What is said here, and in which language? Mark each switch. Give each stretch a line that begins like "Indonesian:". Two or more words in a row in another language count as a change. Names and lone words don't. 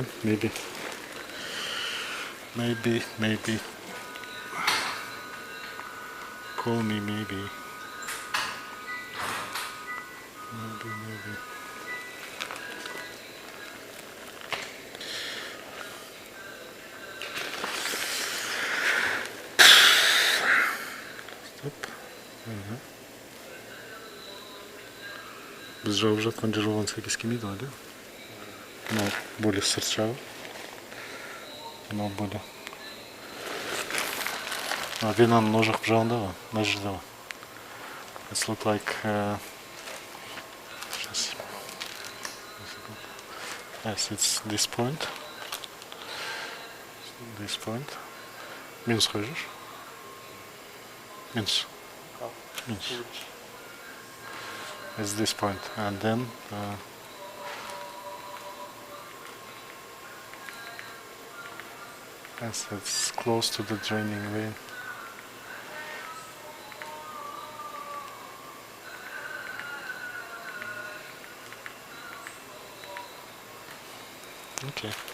English: Maybe. Call me maybe. Stop.
Kazakh: Біз жауып жатқан жер оған сәйкес келмейді ғой, да? Мынау более сырт жағы. Мынау более. Венаның о жақ жағында ғой, мына жерде ғой.
English: It looks like yes, it's this point. This point.
Kazakh: Минус қой жүр? Минус. Минус.
English: It's this point, and then yes, it's close to the draining vein. Okay.